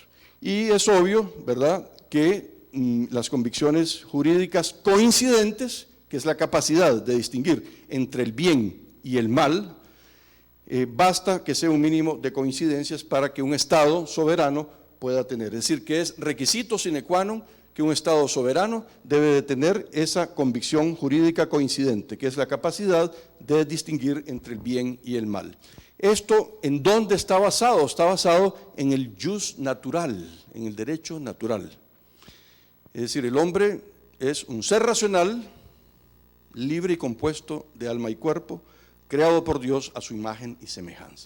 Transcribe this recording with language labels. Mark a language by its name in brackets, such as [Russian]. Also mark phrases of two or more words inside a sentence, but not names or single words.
[Spanish] Y es obvio, ¿verdad?, que las convicciones jurídicas coincidentes, que es la capacidad de distinguir entre el bien y el mal, basta que sea un mínimo de coincidencias para que un estado soberano pueda tener. Es decir, que es requisito [Latin] sine qua non [Spanish] que un Estado soberano debe de tener esa convicción jurídica coincidente, que es la capacidad de distinguir entre el bien y el mal. ¿Esto en dónde está basado? Está basado en el jus natural, en el derecho natural. Es decir, el hombre es un ser racional, libre y compuesto de alma y cuerpo, creado por Dios a su imagen y semejanza.